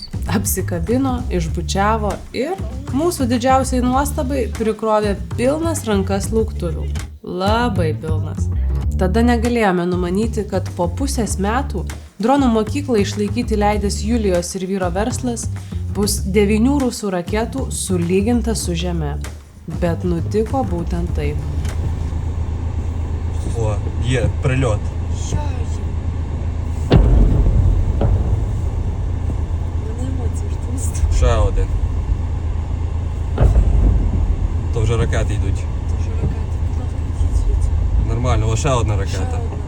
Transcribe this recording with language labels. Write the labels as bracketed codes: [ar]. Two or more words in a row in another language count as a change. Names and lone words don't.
[lt] Apsikabino, išbučiavo ir mūsų didžiausiai nuostabai prikrovė pilnas rankas lauktuvių. Labai pilnas. Tada negalėjome numanyti, kad po pusės metų dronų mokyklą išlaikyti leidęs Julijos ir vyro verslas bus 9 rusų raketų sulyginta su žeme. Bet nutiko būtent taip. [uk] О, є прильот. Ще один. То вже ракети йдуть. Нормально, о, ще одна ракета.